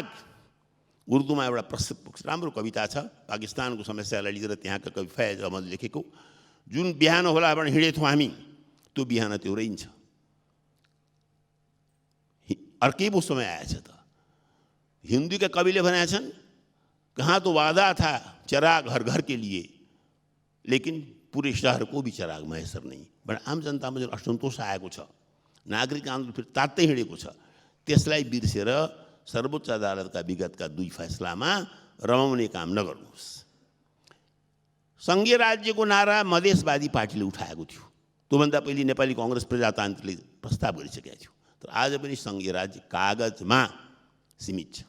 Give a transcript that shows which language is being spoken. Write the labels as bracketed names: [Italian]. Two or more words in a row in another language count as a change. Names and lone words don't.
[Nepali] उर्दूमा एउटा प्रसिद्ध राम्रो कविता छ, पाकिस्तानको समस्यालाई लिएर त्यहाँका कवि फैज अहमद लेखेको, जुन बिहान होला भने हिँडेथ्यौँ हामी, त्यो बिहान त्यो रहन्छ। अर्कै पो समय आएछ त। [Hindi] हिंदी के [Nepali] कविले बनाए छन्, [Hindi] कहाँ तो वादा था चराग हर घर के लिए, लेकिन पूरे शहर को भी चराग मैसर नहीं। [Nepali] बडा आम जनतामा जुन असन्तोष आएको छ, नागरिक आन्दोलन फेरि तात्तै हिँडेको छ, त्यसलाई बिर्सेर सर्वोच्च अदालतका विगतका 2 फैसलामा रमाउने काम नगर्नुहोस्। सङ्घीय राज्यको नारा मधेसवादी पार्टीले उठाएको थियो, त्योभन्दा पहिले नेपाली काङ्ग्रेस प्रजातान्त्रिकले प्रस्ताव गरिसकेको थियो, तर आज पनि सङ्घीय राज्य कागजमा सीमित छ।